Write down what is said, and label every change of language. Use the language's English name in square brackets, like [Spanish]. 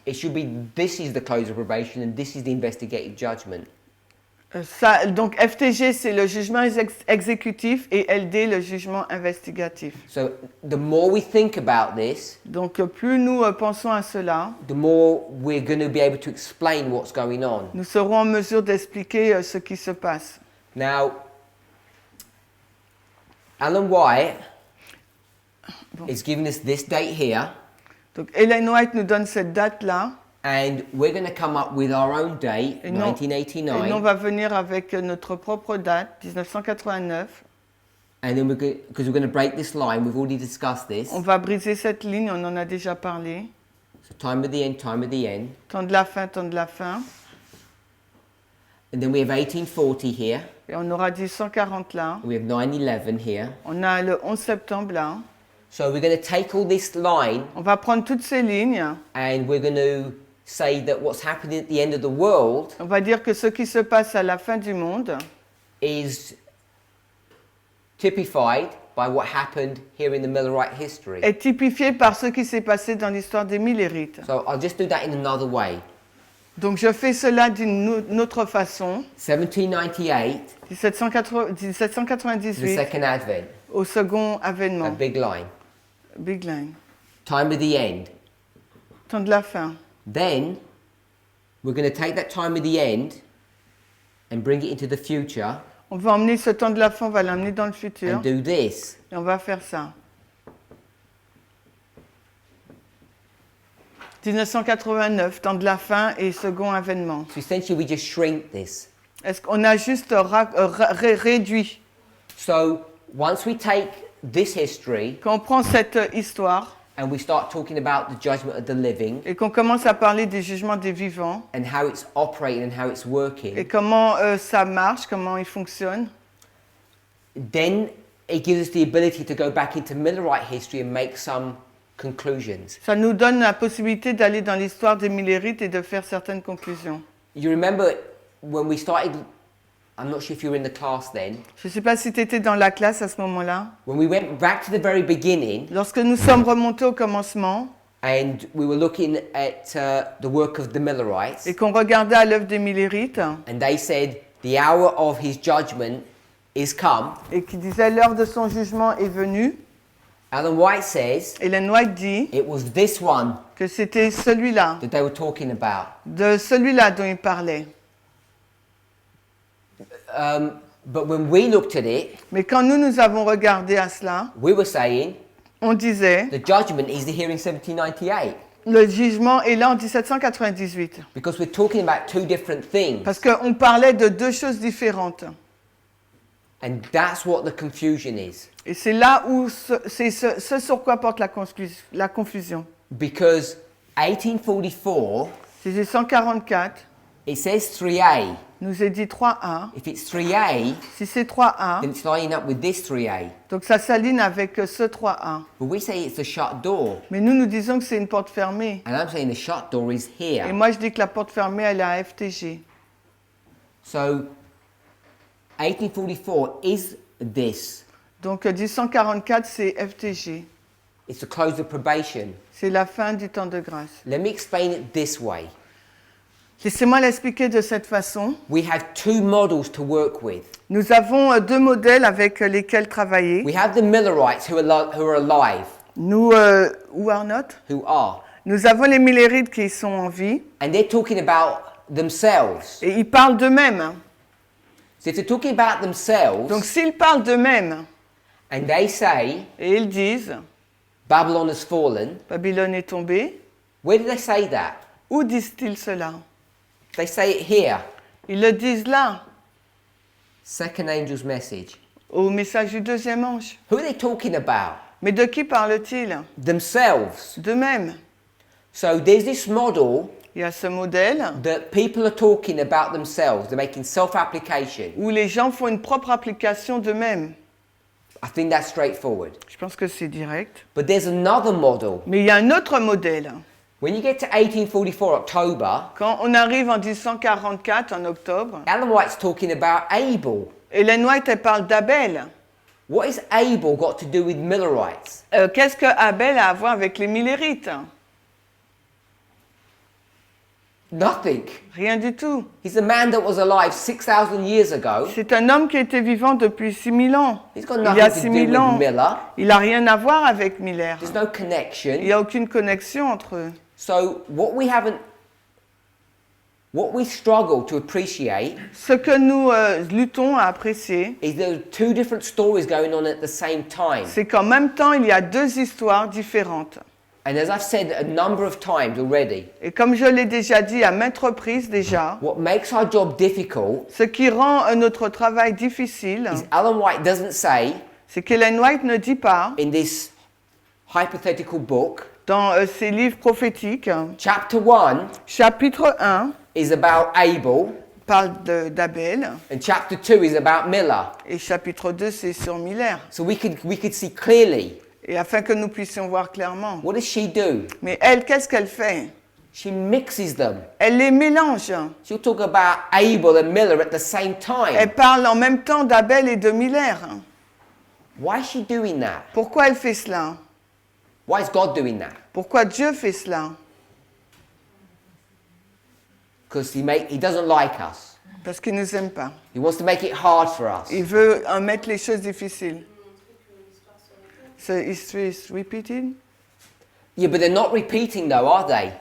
[English] it should be this is the close of probation and this is the investigative judgment. [French] donc FTG c'est le jugement exécutif et LD le jugement investigatif. [English] So the more we think about this, [French] Donc plus nous pensons à cela, [English] the more we're going to be able to explain what's going on. [French] nous serons en mesure d'expliquer ce qui se passe. [English] Now, Ellen White is giving us this date here, [French] Donc Ellen White nous donne cette date-là, [English] and we're going to come up with our own date, [French] et nous, 1989, on va venir avec notre propre date, 1989. [English] and then because we're going to break this line, we've already discussed this. [French] On va briser cette ligne, on en a déjà parlé. [English] So time of the end, time of the end. [French] Temps de la fin, temps de la fin. [English] And then we have 1840 here. [French] Et on aura dit 140 là. [English] We have 9/11 here. [French] On a le 11 septembre là. [English] So we're going to take all this line [French] On va prendre toutes ces lignes. [English] and we're going to say that what's happening at the end of the world [French] On va dire que ce qui se passe à la fin du monde [English] is typified by what happened here in the Millerite history. [French] est typifié par ce qui s'est passé dans l'histoire des Millérites. [English] So I'll just do that in another way. [French] Donc je fais cela d'une autre façon. [English] 1798, [French] 1798 [English] the second advent, [French] au second [English] a [French] avènement. [English] big line. Big line. Time of the end. [French] Temps de la fin. [English] Then we're going to take that time of the end and bring it into the future [French] On va emmener ce temps de la fin, on va l'emmener dans le futur. [English] and do this. [French] Et on va faire ça. 1989, temps de la fin et second avènement. [English] So essentially we just shrink this. [French] Est-ce qu'on a juste réduit? [English] So once we take this history [French] Quand on prend cette histoire [English] and we start talking about the judgment of the living [French] et qu'on commence à parler des jugements des vivants [English] and how it's operating and how it's [French] et [English] working, [French] comment ça marche, comment il fonctionne, [English] then it gives us the ability to go back into Millerite history and make some conclusions. [French] ça nous donne la possibilité d'aller dans l'histoire des Millérites et de faire certaines conclusions. [English] You remember when we started I'm not sure if you were in the class then. [French] Je ne sais pas si tu étais dans la classe à ce moment-là. [English] When we went back to the very beginning [French] Lorsque nous sommes remontés au commencement [English] and we were looking at the work of the Millerites, [French] et qu'on regardait à l'œuvre des Millérites [English] and they said, the hour of his judgment is come. [French] et qui disait l'heure de son jugement est venue, [English] Ellen White says [French] Ellen White dit [English] it was this one [French] que c'était celui-là, [English] that they were talking about. [French] de celui-là dont il parlait. [English] But when we looked at it, [French] Mais quand nous avons regardé à cela, [English] we were saying [French] on disait [English] the judgment is the hearing 1798 [French] le jugement est là en 1798. [English] because we're talking about two different things. [French] Parce qu'on parlait de deux choses différentes. [English] And that's what the confusion is. [French] Et c'est là où c'est ce sur quoi porte la confusion. [English] Because 1844, [French] C'est 144, [English] it says 3A. [French] nous est dit 3A. [English] If it's 3A, [French] Si c'est 3A, [English] then it's lining up with this 3A. [French] donc ça s'aligne avec ce 3A. [English] But we say it's a shut door. [French] Mais nous disons que c'est une porte fermée. [English] And I'm saying the shut door is [French] Et [English] here. [French] moi, je dis que la porte fermée, elle est à FTG. [English] So 1844 is this. [French] Donc 144, c'est FTG. [English] It's the close of probation. [French] C'est la fin du temps de grâce. [English] Let me explain it this way. [French] Laissez-moi l'expliquer de cette façon. [English] We have two models to work with. [French] Nous avons deux modèles avec lesquels travailler. [English] We have the Millerites who are alive, Nous, who are not. who are. [French] Nous avons les Millérites qui sont en vie. [English] And they're talking about themselves. [French] Et ils parlent d'eux-mêmes. [English] So if they're talking about themselves, [French] Donc s'ils parlent d'eux-mêmes, [English] and they say, [French] et ils disent, [English] Babylon has fallen, [French] Babylone est tombée, [English] where do they say that? [French] où disent-ils cela? [English] They say it here. [French] Ils le disent là, [English] Second angel's message. [French] au message du deuxième ange. [English] Who are they talking about? [French] Mais de qui parle-t-il? [English] Themselves. [French] D'eux-mêmes. [English] So there's this model [French] Il y a ce modèle [English] that people are talking about themselves. They're making self-application. [French] où les gens font une propre application d'eux-mêmes. [English] I think that's straightforward. [French] Je pense que c'est direct. [English] But there's another model. [French] Mais il y a un autre modèle. [English] When you get to 1844 October, [French] Quand on arrive en 1844, en octobre, [English] Ellen White's talking about Abel. [French] Ellen White, elle parle d'Abel. [English] What has Abel got to do with Millerites? [French] Qu'est-ce que Abel a à voir avec les Millérites? [English] Nothing. [French] Rien du tout. [English] He's a man that was alive 6,000 years ago. [French] C'est un homme qui a été vivant depuis 6000 ans. [English] He's got [French] Il y a [English] nothing to [French] 6000 [English] do [French] ans. [English] with Miller. [French] Il n'a rien à voir avec Miller. [English] There's no connection. [French] Il n'y a aucune connexion entre eux. [English] So what we struggle to appreciate [French] Ce que nous luttons à apprécier, [English] is there are two different stories going on at the same time. [French] c'est qu'en même temps, il y a deux histoires différentes. [English] And as I've said a number of times already, [French] Et comme je l'ai déjà dit à maintes reprises déjà, [English] what makes our job difficult [French] ce qui rend notre travail difficile, [English] is Ellen White doesn't say [French] c'est qu'Ellen White ne dit pas, [English] in this hypothetical book, [French] dans ses livres prophétiques, [English] chapter 1 [French] chapitre 1 [English] is about Abel [French] parle d'Abel, [English] and chapter 2 is about Miller. [French] et chapitre 2 c'est sur Miller. [English] So we could see clearly. [French] Et afin que nous puissions voir clairement. [English] What does she do? [French] Mais elle, qu'est-ce qu'elle fait? [English] She mixes them. [French] Elle les mélange. [English] She'll talk about Abel and Miller at the same time. [French] Elle parle en même temps d'Abel et de Miller. [English] Why is she doing that? [French] Pourquoi elle fait cela? [English] Why is God doing that? [French] Pourquoi Dieu fait cela? [English] Because he doesn't like us. [French] Parce qu'il ne nous aime pas. [English] He wants to make it hard for us. [French] Il veut en mettre les choses difficiles. [English] So history is repeated? Yeah, but they're not repeating though, are they?